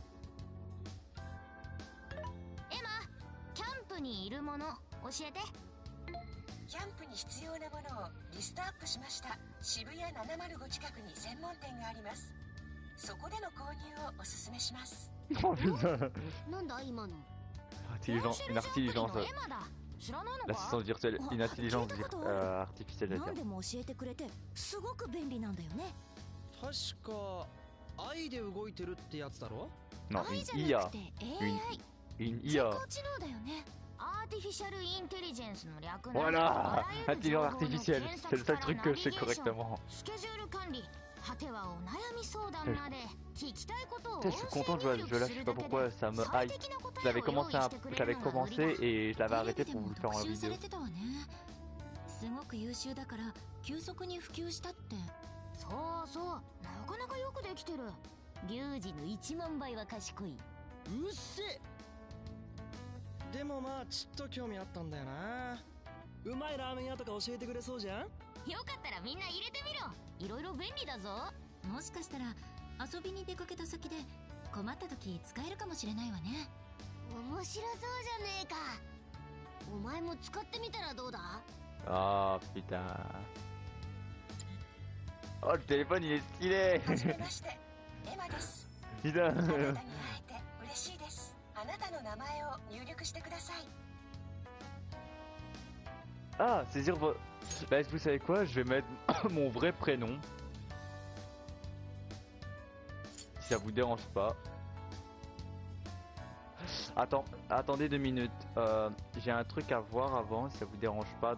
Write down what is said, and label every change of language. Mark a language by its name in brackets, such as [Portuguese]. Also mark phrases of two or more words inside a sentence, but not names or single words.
[Japanese] エマ、キャンプにいるもの教えて。キャンプに必要なものをリストアップしました。渋谷705近くに専門店があります。そこでの購入をおすすめします。 [French] Oh putain. [Japanese] なんだ今の。 [French] Une intelligence. L'assistance virtuelle, une intelligence artificielle. [Japanese] 何でも教えてくれてすごく便利なんだよね。確か愛で動いてるってやつだろ。 [French] Non, une IA. Une IA. [Japanese] 人工知能だよね。 [English] artificial intelligence [Japanese] の略なんだ。 [French] Voilà, intelligence artificielle. C'est le seul truc que je sais correctement. [Japanese] スケジュール管理、果てはお悩み相談まで聞きたいことを [French] Je suis content de jouer à ce jeu-là, je sais pas pourquoi ça me hype. J'avais commencé et je l'avais arrêté pour vous le faire en vidéo. [Japanese] すごく優秀だから急速に普及したって。そうそう、なかなかよくできてる。リュウジの1万倍は賢い。うっせ。でもまあちょっと興味あったんだよな。うまいラーメン屋とか教えてくれそうじゃん。よかったらみんな入れてみろ。いろいろ便利だぞ。もしかしたら遊びに出かけた先で困った時使えるかもしれないわね。面白そうじゃねえか。お前も使ってみたらどうだ。 [French] Oh putain. Oh, le téléphone il est stylé. [Japanese] はじめまして、エマです。 [French] Putain. [Japanese] あなたに会えて嬉しいです。あなたの名前を入力してください。 [French] Ah, saisir votre... Bah, vous savez quoi? Je vais mettre mon vrai prénom. Si ça vous dérange pas. Attendez 2 minutes. J'ai un truc à voir avant, si ça vous dérange pas.